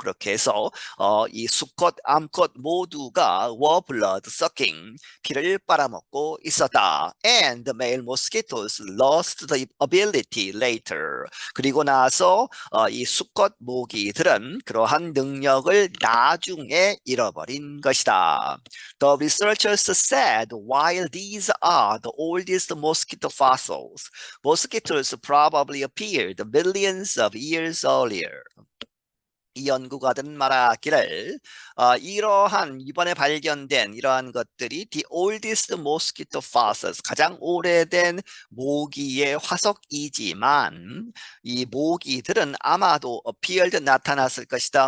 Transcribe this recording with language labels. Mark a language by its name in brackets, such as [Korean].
[Korean] 그렇게 해서 이 수컷, 암컷 모두가 [English] were blood sucking, [Korean] 피를 빨아먹고 있었다. [English] And the male mosquitoes lost the ability later. [Korean] 그리고 나서 이 수컷 모기들은 그러한 능력을 나중에 잃어버린 것이다. [English] The researchers said while these are the oldest mosquito fossils, mosquitoes probably appeared millions of years earlier. [Korean] 이 연구가들은 말하기를 이러한 이번에 발견된 이러한 것들이 [English] the oldest mosquito fossils, [Korean] 가장 오래된 모기의 화석이지만 이 모기들은 아마도 [English] appeared, [Korean] 나타났을 것이다.